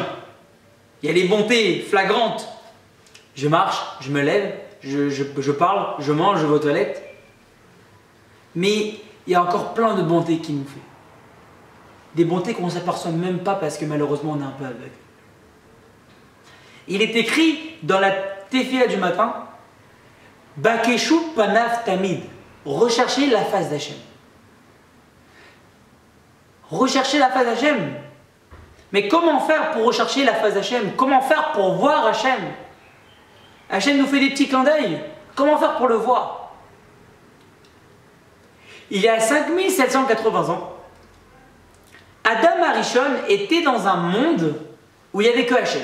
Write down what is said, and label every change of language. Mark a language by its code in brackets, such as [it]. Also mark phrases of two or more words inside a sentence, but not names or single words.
[fr] Il y a les bontés flagrantes. Je marche, je me lève, je parle, je mange, je vais aux toilettes. Mais il y a encore plein de bontés qu'il nous fait. Des bontés qu'on ne s'aperçoit même pas parce que malheureusement on est un peu aveugle. Il est écrit dans la Tefila du matin, [he] בקשו פניו תמיד, [fr] recherchez la face d'Hachem. Rechercher la face d'Hachem. Mais comment faire pour rechercher la face d'Hachem? Comment faire pour voir Hachem? Hachem nous fait des petits clins d'œil. Comment faire pour le voir? Il y a 5780 ans, Adam Arishon était dans un monde où il n'y avait que Hachem.